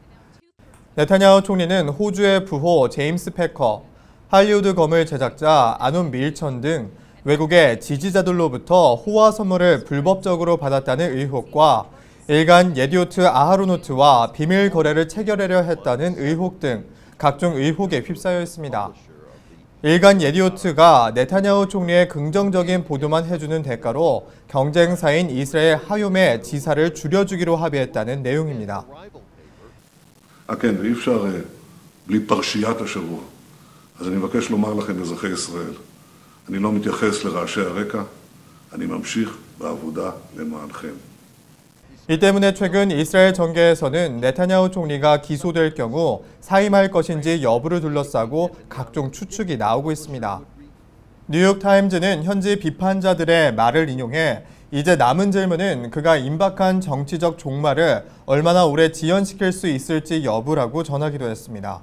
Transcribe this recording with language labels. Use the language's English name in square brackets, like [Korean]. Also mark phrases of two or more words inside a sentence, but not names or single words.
[Korean] 네타냐후 총리는 호주의 부호 제임스 패커, 할리우드 거물 제작자 아논 밀천 등 외국의 지지자들로부터 호화 선물을 불법적으로 받았다는 의혹과 일간 예디오트 아하로노트와 비밀 거래를 체결하려 했다는 의혹 등 각종 의혹에 휩싸여 있습니다. 일간 예디오트가 네타냐후 총리의 긍정적인 보도만 해주는 대가로 경쟁사인 이스라엘 하욤의 지사를 줄여주기로 합의했다는 내용입니다. [Hebrew] כן, ואי אפשר בלי פרשיית השבוע. אז אני מבקש לומר לכם, אזרחי ישראל, אני לא מתייחס לרעשי הרקע, אני ממשיך בעבודה למענכם. [Korean] 이 때문에 최근 이스라엘 정계에서는 네타냐후 총리가 기소될 경우 사임할 것인지 여부를 둘러싸고 각종 추측이 나오고 있습니다. 뉴욕타임즈는 현지 비판자들의 말을 인용해 이제 남은 질문은 그가 임박한 정치적 종말을 얼마나 오래 지연시킬 수 있을지 여부라고 전하기도 했습니다.